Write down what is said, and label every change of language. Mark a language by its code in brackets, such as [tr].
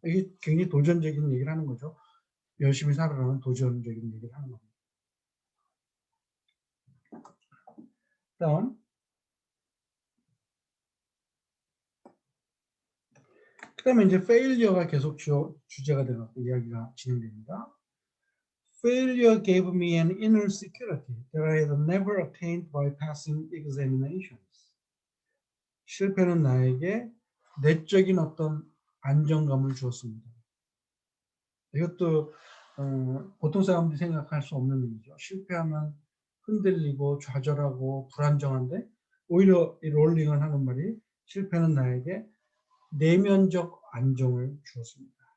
[ko] 이게 굉장히 도전적인 얘기를 하는 거죠. 열심히 살아라는 도전적인 얘기를 하는 겁니다. 다음 그다음에 이제 failure가 계속 주제가 되고 이야기가 진행됩니다. [en] Failure gave me an inner security that I had never attained by passing examinations. [ko] 실패는 나에게 내적인 어떤 안정감을 주었습니다. 이것도 보통 사람들이 생각할 수 없는 일이죠. 실패하면 흔들리고 좌절하고 불안정한데 오히려 이 롤링은 하는 말이 실패는 나에게 내면적 안정을 주었습니다.